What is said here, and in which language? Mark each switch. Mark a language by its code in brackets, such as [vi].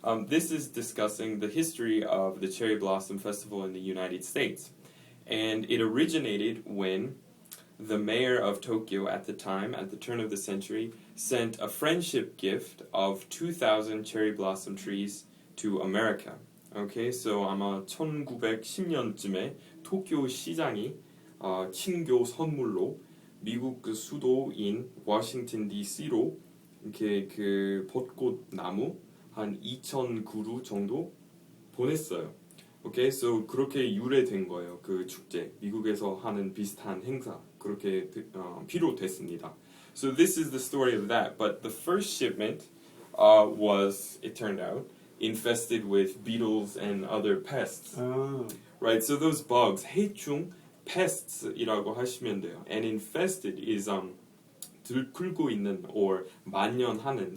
[en] This is discussing the history of the Cherry Blossom Festival in the United States. And it originated when the mayor of Tokyo at the time, at the turn of the century, sent a friendship gift of 2,000 cherry blossom trees to America. Okay, so [ko] 아마 1910년쯤에 도쿄 시장이 친교 선물로 미국 그 수도인 워싱턴 DC로 이렇게 그 벚꽃 나무 한 2,000 그루 정도 보냈어요. [en] Okay, so [ko] 그렇게 유래된 거예요. 그 축제 미국에서 하는 비슷한 행사 그렇게 비롯됐습니다. [en] So this is the story of that. But the first shipment was, it turned out, infested with beetles and other pests. Oh. Right, so those bugs, 해충, pests이라고 [ko] 하시면 돼요. [en] And infested is [ko] 들끓고 있는 [en] or 만연하는.